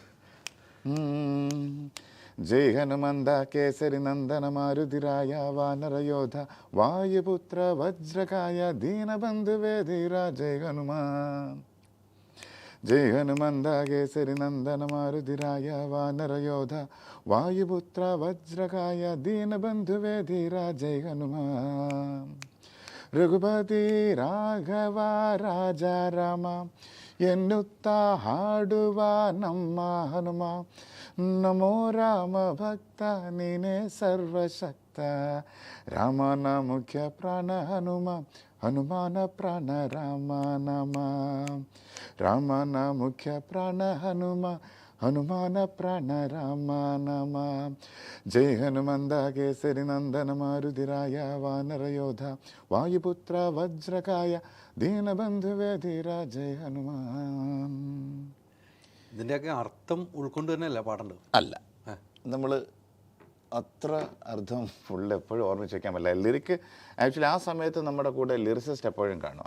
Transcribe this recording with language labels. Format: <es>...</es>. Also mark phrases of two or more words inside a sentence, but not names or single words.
<kn>ಜಯ್ ಹನುಮಂತ ಕೇಸರಿ ನಂದನ ಮಾರುತಿರಾಯ ವಾನರಯೋಧ ವಾಯುಪುತ್ರ ವಜ್ರಕಾಯ ದೀನಬಂಧುವೇ ಧೀರ ಜಯ್ ಹನುಮಾನ್. ಜಯ್ ಹನುಮಂತ ಕೇಸರಿ ನಂದನ ಮಾರುತಿರಾಯ ವಾನರಯೋಧ ವಾಯುಪುತ್ರ ವಜ್ರಕಾಯ ದೀನಬಂಧುವೇ ಧೀರ ಜಯ್ ಹನುಮಾನ್. രഘുപതി ರಾಘವ ರಾಜ ರಾಮ ಎನ್ನುತ್ತಾ ಹಾಡುವ ನಮ್ಮ ಹನುಮ ನಮೋ ರಾಮ ಭಕ್ತ ನೀನೇ ಸರ್ವಶಕ್ತ ರಾಮನ ಮುಖ್ಯ ಪ್ರಾಣ ಹನುಮ ಹನುಮಾನ ಪ್ರಾಣ ರಾಮ ನಮ ರಾಮನ ಮುಖ್ಯ ಪ್ರಾಣ ಹನುಮ ಹನುಮಾನ ಪ್ರಾಣ ರಾಮ ನಮ ಜಯ ಹನುಮಂದ ಕೇಸರಿ ನಂದನ ಮಾರುತಿರಾಯ ವಾನರಯೋಧ ವಾಯುಪುತ್ರ ವಜ್ರಕಾಯ ದೀನಬಂಧುವೇ ಧೀರ ಜಯ ಹನುಮಾನ್.</kn> <ml>ഇതിൻ്റെയൊക്കെ അർത്ഥം ഉൾക്കൊണ്ട് തന്നെയല്ല പാടേണ്ടത്? അല്ല, നമ്മൾ അത്ര അർത്ഥം ഫുൾ എപ്പോഴും ഓർമ്മിച്ച് വയ്ക്കാൻ പറ്റില്ല.</ml> <en>lyric actually</en> <ml>ആ സമയത്ത് നമ്മുടെ കൂടെ ലിറിസിസ്റ്റ് എപ്പോഴും കാണും.</ml>